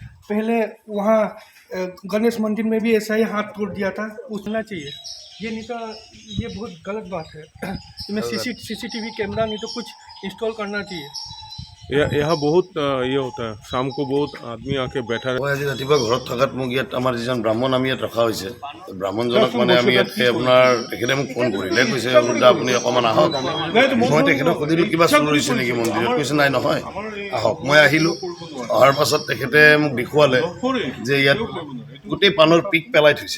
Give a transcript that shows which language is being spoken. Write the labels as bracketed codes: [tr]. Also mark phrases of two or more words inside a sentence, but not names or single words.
[hi] पहले वहाँ गणेश मंदिर में भी ऐसा ही हाथ तोड़ दिया था, उठना चाहिए। ये नहीं तो ये बहुत गलत बात है। इसमें [en] CCTV camera [hi] नहीं तो कुछ इंस्टॉल करना चाहिए। यहाँ बहुत ये होता है, शाम को बहुत आदमी आके बैठा [as] মই আজি ৰাতিপুৱা ঘৰত থকাত মোক ইয়াত আমাৰ যিজন ব্ৰাহ্মণ আমি ইয়াত ৰখা হৈছে, ব্ৰাহ্মণজনক মানে আমি ইয়াতে আপোনাৰ তেখেতে মোক ফোন কৰিলে, কৈছে বোলে আপুনি অকণমান আহক। মই তেখেতক সুধিলোঁ কিবা চুৰ হৈছে নেকি মন্দিৰত, কৈছে নাই নহয় আহক। মই আহিলোঁ, অহাৰ পাছত তেখেতে মোক দেখুৱালে যে ইয়াত গোটেই পাণৰ পিক পেলাই থৈছে।